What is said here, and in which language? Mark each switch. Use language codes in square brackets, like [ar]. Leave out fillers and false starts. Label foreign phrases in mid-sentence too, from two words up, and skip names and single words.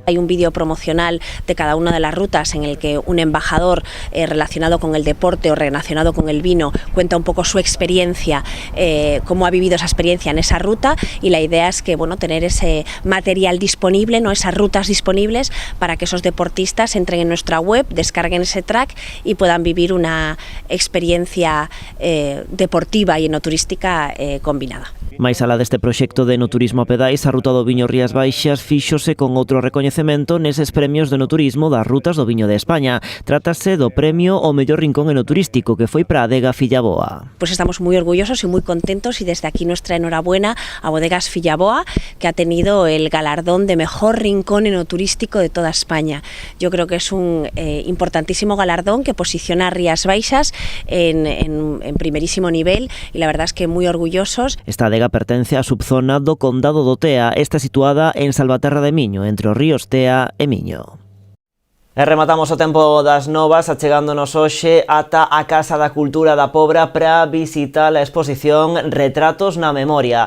[es] Hay un vídeo promocional de cada una de las rutas en el que un embajador relacionado con el deporte o relacionado con el vino cuenta un poco su experiencia, cómo ha vivido esa experiencia en esa ruta, y la idea es que tener ese material disponible, ¿no? Esas rutas disponibles para que esos deportistas entren en nuestra web, descarguen ese track y puedan vivir una experiencia deportiva y enoturística combinada. [gl] Mais alá deste proxecto de enoturismo a pedais, a Ruta do Viño Rías Baixas fíxose con outro recoñecemento neses premios de enoturismo das Rutas do Viño de España. Trátase do premio ao mellor rincón enoturístico, que foi para a adega Fillaboa. [es] Pues estamos muy orgullosos y muy contentos, y desde aquí nuestra enhorabuena a Bodegas Fillaboa, que ha tenido el galardón de mejor rincón enoturístico de toda España. Yo creo que es un importantísimo galardón que posiciona a Rías Baixas en primerísimo nivel, y la verdad es que muy orgullosos. [gl] Esta adega pertence á subzona do Condado do Tea, está situada en Salvaterra de Miño, entre os ríos Tea e Miño. E rematamos o tempo das novas achegándonos hoxe ata a Casa da Cultura da Pobra para visitar a exposición Retratos na Memoria.